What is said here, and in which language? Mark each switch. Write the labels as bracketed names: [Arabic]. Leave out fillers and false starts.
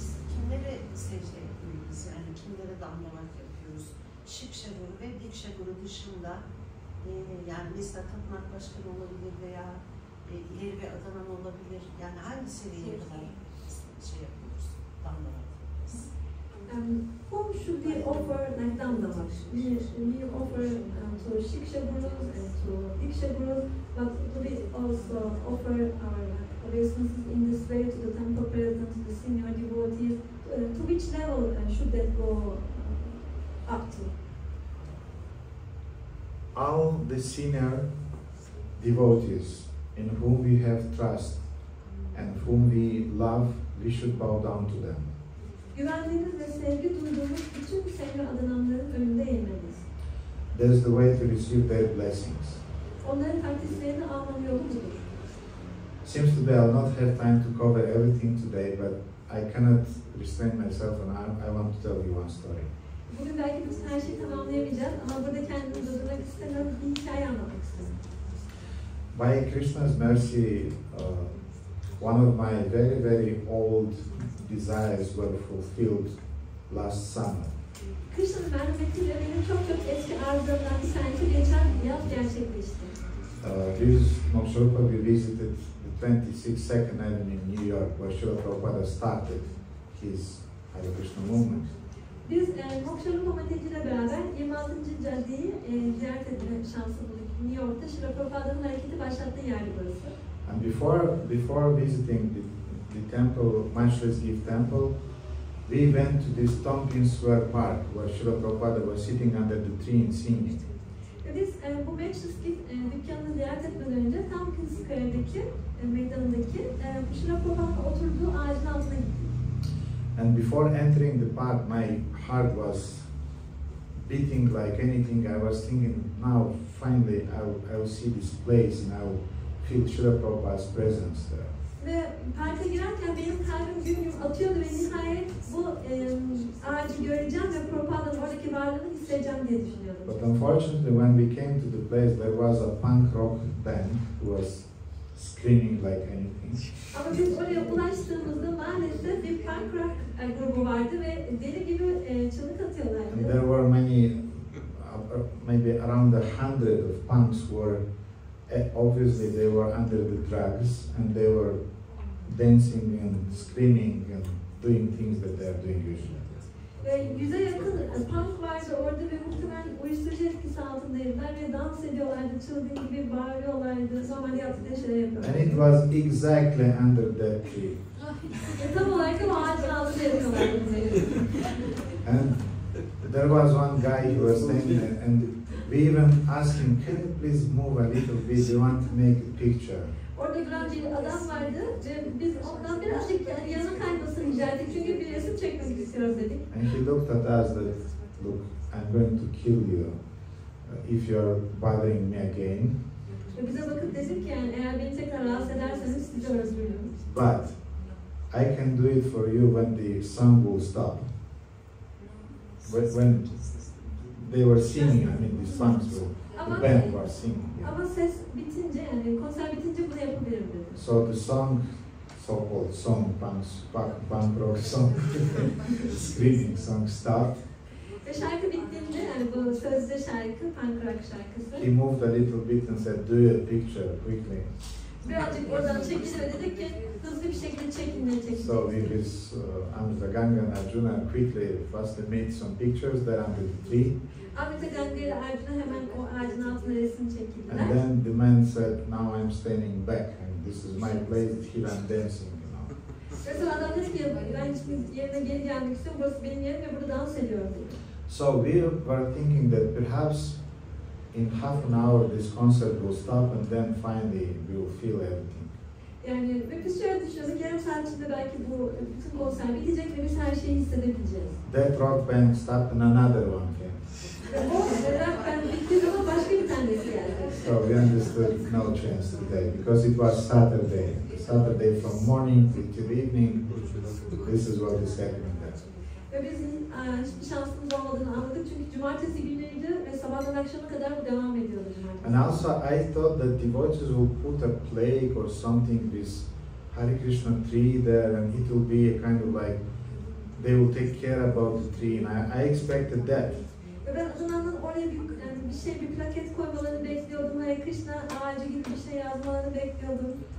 [Turkish] Kimlere secde yapıyoruz, yani kimlere damlamak yapıyoruz? Şikşaguru ve dikşaguru dışında yani mesela tapınak başkanı olabilir veya ileri bir adanan olabilir. Yani hangi seviyeye kadar yapıyoruz, damlamak yapıyoruz? [English] Whom should we offer like damlamak? We offer to Shikshagurus and to Dikshagurus, but we also offer our obeisances in this way to the temple president, to the senior devotees. To which level should that go up to? All the senior devotees in whom we have trust and whom we love, we should bow down to them. [Turkish] Güvendiğimiz ve sevgi duyduğumuz bütün senior adananların önünde eğilmeliyiz. [English] That is the way to receive their blessings. [Turkish] Onların takdislerini almanın yolu budur. [English] Seems today I'll not have time to cover everything today, but I cannot restrain myself and I want to tell you one story. [Turkish] Bugün belki bütün her şeyi tamamlayamayacağız ama burada kendimi durdurmak istemiyorum, bir hikaye anlatmak istiyorum. [English] By Krishna's mercy, one of my very old desires were fulfilled last summer. [Turkish] Krishna'nın merhametiyle benim çok eski arzularımdan bir tanesi geçen yaz gerçekleşti. [English] This Moksharupa, we visited the 26th Avenue in New York, where Srila Prabhupada started his Hare Krishna movement. [Turkish] Biz Moksharupa ile beraber 26. caddeyi ziyaret etme şansı bulduk. New York'ta Srila Prabhupa'nın hareketi başlattığı yerdi burası. [English] And before visiting the temple, Manchur's Gift Temple, we went to this Tompkins Square Park, where Srila Prabhupada was sitting under the tree and singing. [Turkish] Biz bu Manchur's Gift dükkanını ziyaret etmeden önce Tompkins Square'deki meydanındaki Srila Prabhupa'nın oturduğu ağacın altına gittik. [English] And before entering the park, my heart was beating like anything. I was thinking, now finally I will see this place and I will feel Srila Prabhupada's presence there. [Turkish] Ve parka girerken benim kalbim güm onu göreceğim ve Prabhupāda'nın oradaki varlığını hissedeceğim diye düşünüyordum. [English] But unfortunately, when we came to the place, there was a punk rock band who was screaming like anything. [Turkish] Ama biz oraya ulaştığımızda maalesef bir punk rock grubu vardı ve deli gibi çığlık atıyorlardı. [English] And there were many, maybe around 100 of punks who were, obviously they were under the drugs and they were dancing and screaming and doing things that they are doing usually. [Turkish] Ve 100'e yakın punk vardı orada ve muhtemelen uyuşturucu etkisi altındaydılar ve dans ediyorlardı, çılgın gibi bağırıyorlardı, normalde yaptıkları şeyler yapıyorlardı. [English] And it was exactly under that tree. [Turkish] Tam olarak da o ağacın altında yapıyorlardı. [English] And there was one guy who was standing there and we even asked him, can you please move a little bit, we want to make a picture. [Turkish] Orada duran bir adam vardı ve biz ondan birazcık yana kaymasını rica ettik çünkü bir resim çekmek istiyoruz dedik. [English] And he looked at us that, look, I'm going to kill you if you're bothering me again. [Turkish] Ve bize bakıp dedik ki yani eğer beni tekrar rahatsız ederseniz sizi öldürürüm. [English] But I can do it for you when the song will stop. When they were singing, I mean the songs were, the band were singing. Yeah. [Turkish] Ama ses bitince yani konser bitince bunu yapabilirim dedi. [English] So the song, so-called song, punk rock song, screaming song stopped. [Turkish] Ve şarkı bittiğinde yani bu sözde şarkı, punk rock şarkısı. [English] He moved a little bit and said, do your picture quickly. [Turkish] Birazcık oradan çekildi ve dedik ki hızlı bir şekilde çekin. [English] So with his Ganga and Arjuna quickly, firstly made some pictures there under the tree. [Turkish] Ahmet'e Ganga ile Arjuna hemen o ağacın altına resim çekildiler. [English] And then the man said, now I'm standing back and this is my place, here I'm dancing, you know. [Turkish] Ve sonra adam dedi ki ben şimdi yerine geri gelmek istiyorum, burası benim yerim ve burada dans ediyorum dedi. [English] So we were thinking that perhaps in half an hour this concert will stop and then finally we will feel everything. [Turkish] Yani ve biz şöyle düşünüyorduk, yarım saat içinde belki bu bütün konser bitecek ve biz her şeyi hissedebileceğiz. [English] That rock band stopped and another one came. [Turkish] Ve o rock band bittiği zaman başka bir tanesi geldi. [English] So we understood no chance today because it was Saturday. Saturday from morning till evening, this is what is happening there. [Turkish] Ve biz hiçbir şansımız olmadığını anladık çünkü cumartesi günleriydi ve sabahtan akşama kadar bu devam ediyordu cumartesi. [English] And also I thought that devotees will put a plaque or something with Hare Krishna tree there and it will be a kind of like, they will take care about the tree and I expected that. [Turkish] Ve ben Adınan'ın oraya bir plaket koymalarını bekliyordum. Hare Krishna ağacı gibi bir şey yazmalarını bekliyordum.